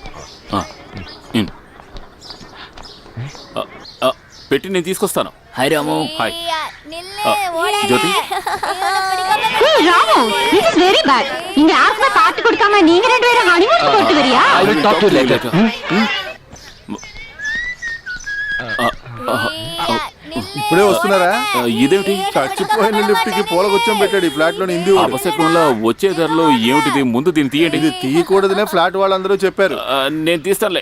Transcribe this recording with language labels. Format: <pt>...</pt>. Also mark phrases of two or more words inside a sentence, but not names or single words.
<te>పెట్టి నేను తీసుకొస్తాను. హాయ్ రాము. హాయ్. జ్యోతి,</te> <en>very bad.</en> <ta>இங்க ஆஸ்மா பார்த்து கொடுக்காம நீங்க ரெண்டு பேரும் ஹனிமூன் போட்டு வரியா?</ta> <en>I will talk to you later.</en> <te>ఇప్పుడే వస్తున్నారా? ఇదేమిటి? చచ్చిపోయిన లిఫ్ట్ కి పూలగుచ్చం పెట్టాడు ఈ ఫ్లాట్ లోని హిందీ వాడు. అపశకునంలో వచ్చే ధరలో ఏమిటిది? ముందు దీన్ని తీయండి. ఇది తీయకూడదనే ఫ్లాట్ వాళ్ళందరూ చెప్పారు. నేను తీస్తానులే.</te>